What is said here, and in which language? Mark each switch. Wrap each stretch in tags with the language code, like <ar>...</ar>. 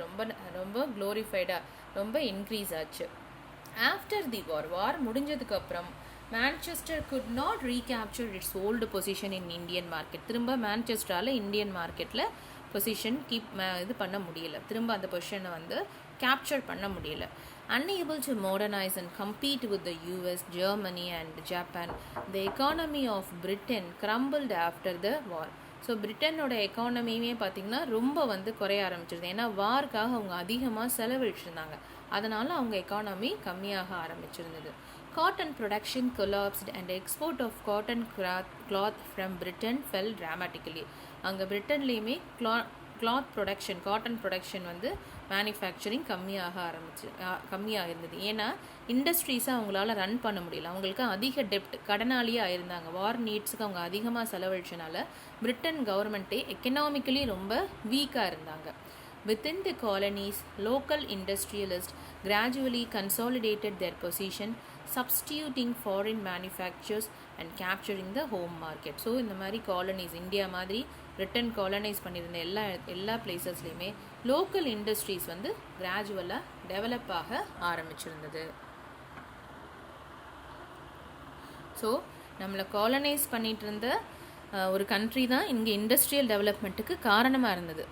<ta>ரொம்ப ரொம்ப க்ளோரிஃபைடாக ரொம்ப இன்க்ரீஸ் ஆச்சு.</ta> <en>after the war</en> <ta>முடிஞ்சதுக்கப்புறம்</ta> <en>Manchester could not recapture its old position in Indian market.</en> <ta>திரும்ப மான்செஸ்டரால் இந்தியன் மார்க்கெட்டில் பொசிஷன் இது பண்ண முடியல, திரும்ப அந்த பொசிஷனை வந்து கேப்சர் பண்ண முடியல.</ta> <en>unable to modernize and compete with the US, Germany and Japan, the economy of Britain crumbled after the war.</en> <ta>So பிரிட்டனோட எக்கானமியுமே பார்த்திங்கன்னா ரொம்ப வந்து குறைய ஆரம்பிச்சிருது. ஏன்னா வார்க்காக அவங்க அதிகமாக செலவழிச்சிருந்தாங்க, அதனால் அவங்க எக்கானமி கம்மியாக ஆரம்பிச்சிருந்தது.</ta> <en>Cotton production collapsed and export of cotton cloth from Britain fell dramatically.</en> <ta>அங்கே பிரிட்டன்லேயுமே கிளாத் ப்ரொடக்ஷன், காட்டன் ப்ரொடக்ஷன் வந்து மேனுஃபேக்சரிங் கம்மியாக இருந்தது. ஏன்னா இண்டஸ்ட்ரீஸை அவங்களால ரன் பண்ண முடியல, அவங்களுக்கு அதிக டெப்ட், கடனாளியே ஆயிருந்தாங்க. வார் நீட்ஸுக்கு அவங்க அதிகமாக செலவழிச்சனால பிரிட்டன் கவர்மெண்ட்டே எக்கனாமிக்கலி ரொம்ப வீக்காக இருந்தாங்க.</ta> <en>Within the colonies, local industrialists gradually consolidated their position, substituting foreign manufacturers and capturing the home market.</en> <ta>So இந்த மாதிரி காலனிஸ், இந்தியா மாதிரி பிரிட்டன் காலனைஸ் பண்ணியிருந்த எல்லா பிளேசஸ்லையுமே லோக்கல் இண்டஸ்ட்ரீஸ் வந்து கிராஜுவலாக டெவலப் ஆக ஆரம்பிச்சிருந்தது. ஸோ நம்மளை காலனைஸ் பண்ணிகிட்டு இருந்த ஒரு கண்ட்ரி தான் இங்கே இண்டஸ்ட்ரியல் டெவலப்மெண்ட்டுக்கு காரணமாக இருந்தது.</ta>